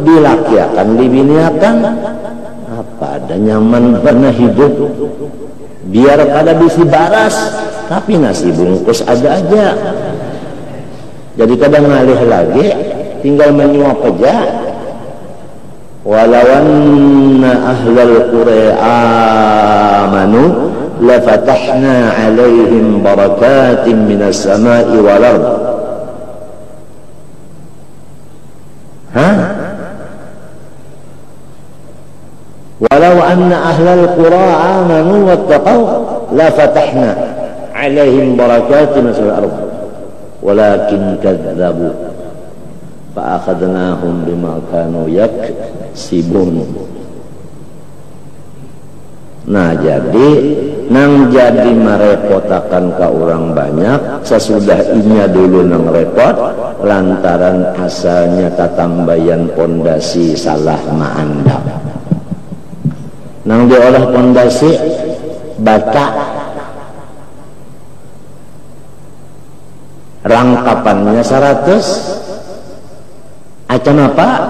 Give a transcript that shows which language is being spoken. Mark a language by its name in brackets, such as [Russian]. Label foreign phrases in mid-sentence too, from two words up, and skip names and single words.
[Banjar] dilakiakan, dibiniakan apa ada nyaman pernah hidup, biar pada bisi baras tapi nasi bungkus ada aja. Jadi kadang ngalih lagi tinggal menyuap aja. [Arabic] ولو أن أهل القرى آمنوا لفتحنا عليهم بركات من السماء والأرض. ولو أن أهل القرى آمنوا واتقوا لفتحنا عليهم بركات من السماء والأرض. ولكن كذبوا فأخذناهم بما كانوا يكسبون. [Banjar] Nah jadi nang jadi merepotakan ke orang banyak sesudah inya dulu nang repot lantaran asalnya tatambayan pondasi salah maandap. Nang diolah pondasi bata rangkapannya 100 acan apa?